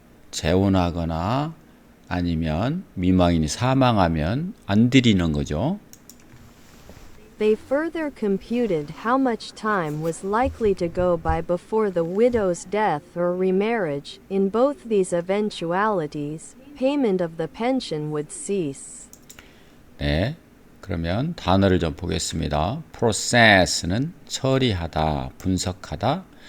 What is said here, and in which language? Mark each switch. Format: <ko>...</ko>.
<ko>재혼하거나 아니면 미망인이 사망하면 안 드리는 거죠.</ko> <en>They further computed how much time was likely to go by before the widow's death or remarriage. In both these eventualities, payment of the pension would cease.</en> <ko>네, 그러면 단어를 좀 보겠습니다. process는 처리하다, 분석하다.</ko>